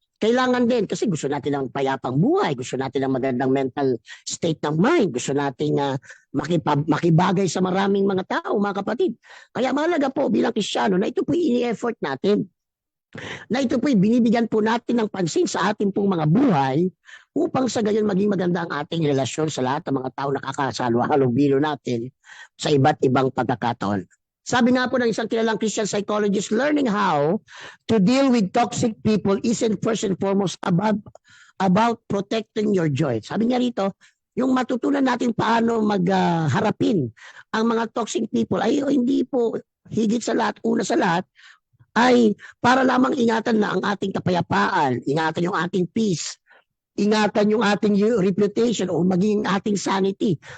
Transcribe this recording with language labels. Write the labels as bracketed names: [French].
[Filipino] Kailangan din, kasi gusto natin ng payapang buhay, gusto natin ng magandang mental state ng mind, gusto natin makibagay sa maraming mga tao, mga kapatid. Kaya mahalaga po bilang Kristiyano na ito po ini-effort natin. Na ito po binibigyan po natin ng pansin sa ating pong mga buhay upang sa gayon maging maganda ang ating relasyon sa lahat ng mga tao na kakasalo-halubilo natin sa iba't ibang pagkakataon. Sabi nga po ng isang kilalang Christian psychologist, [English] learning how to deal with toxic people isn't first and foremost about protecting your joy. [Filipino] Sabi niya rito, yung matutunan natin paano magharapin ang mga toxic people ay hindi po higit sa lahat, una sa lahat, ay para lamang ingatan na ang ating kapayapaan, ingatan yung ating peace, ingatan yung ating reputation o maging ating sanity.